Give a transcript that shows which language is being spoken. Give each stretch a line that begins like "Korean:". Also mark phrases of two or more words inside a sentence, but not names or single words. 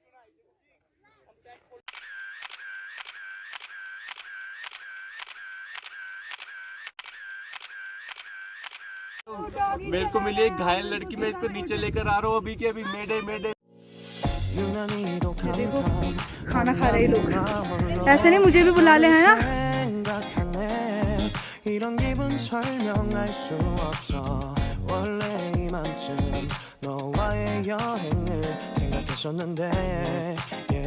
Hindi: मेरे को मिली एक घायल लड़की, मैं इसको नीचे लेकर आ रहा हूँ अभी के अभी। मेडे देखो खाना खा रहे लोग, ऐसे नहीं मुझे भी बुला ले, है ना?
Korean: 이런 기분 설명할 수 없어 원래 이맘쯤 너와의 여행을 생각했었는데